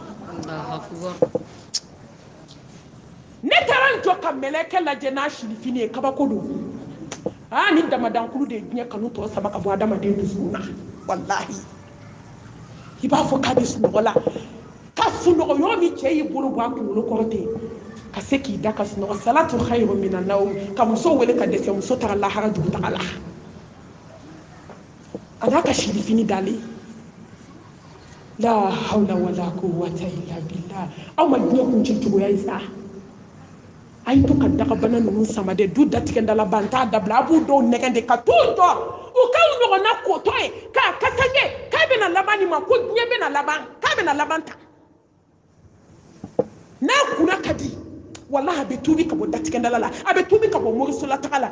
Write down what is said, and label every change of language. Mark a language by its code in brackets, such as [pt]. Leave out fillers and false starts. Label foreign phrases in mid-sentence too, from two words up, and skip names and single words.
[bm] ne taara n jɔ ka mɛlɛkɛ lajɛ n'a silifini ye kabako don ni damadankulu de ye diɲɛ kanu tɔ sama ka bɔ adamaden dusukun na wallahi i b'a fɔ k'a bɛ sunɔgɔ la ka sunɔgɔ yɔrɔ min cɛ y'i bolo bɔ a kunkolo kɔrɔ ten ka se k'i da ka sunɔgɔ [ar] الصلاة خير من النوم [bm] ka muso wele ka dɛsɛ muso taara lahara dugutaga la a n'a ka silifini dalen la [ar] حول ولا قوة إلا بالله [bm] aw ma diɲɛ kuncɛ cogoya ye sa a ye to ka dagabana ninnu sama dɛ du datigɛndala ba n t'a dabila a b'u dɔw nɛgɛn de ka t'u jɔ u k'aw ɲɔgɔnna kotɔ ye k'a labani ma ko diɲɛ bɛna laban k'a bɛna laban ta n'a kunna ka di wallahi a bɛ tuubi ka bɔ datigɛndala la a bɛ tuubi ka bɔ morisola taga la